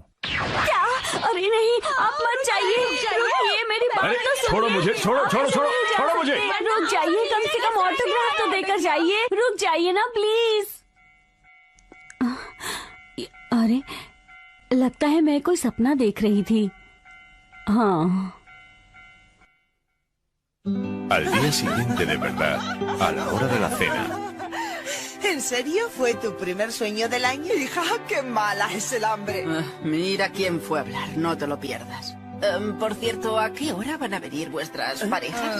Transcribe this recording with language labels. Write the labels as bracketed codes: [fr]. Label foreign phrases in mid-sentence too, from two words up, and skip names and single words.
[hi] क्या? अरे नहीं, आप मत जाइए। रुकिए, मेरी बात तो सुनिए। छोड़ो मुझे, छोड़ो छोड़ो छोड़ो छोड़ो मुझे। रुक जाइए, कम से कम ऑटोग्राफ तो देकर जाइए। रुक जाइए ना प्लीज। अरे, लगता है मैं कोई सपना देख रही थी। हाँ। [es] Al día siguiente de verdad, a la hora de la cena. ¿En serio fue tu primer sueño del año? Hija, qué mala es el hambre. Mira quién fue a hablar, no te lo pierdas. Por cierto, ¿a qué hora van a venir vuestras parejas?